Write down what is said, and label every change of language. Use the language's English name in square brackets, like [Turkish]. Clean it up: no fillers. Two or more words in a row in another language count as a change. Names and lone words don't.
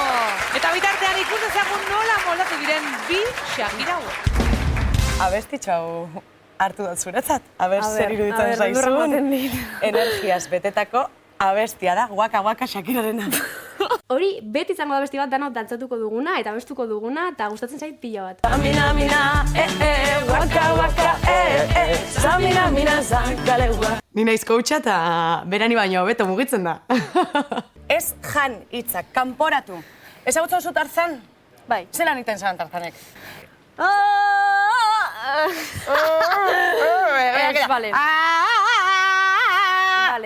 [Basque] Eta bitartean ikustezagun nola moldatu diren bi Shakira hauek. Abestitxo hau hartu dut zuretzat. Zer iruditzen zaizun. Energiaz betetako abestia da, Waka Waka Shakirarena. Hori, beti izango da abesti bat danok dantzatuko duguna eta abestuko duguna eta gustatzen zait pila bat. Samina, mina, waka, waka, samina, mina, zankaleua. Ni naiz coacha eta berani baino hobeto mugitzen da. Ez jan hitzak, kanporatu. Ezagutzen oso Tarzan? Bai. Zelan iten zan Tarzanek? Ez, bale. Vale.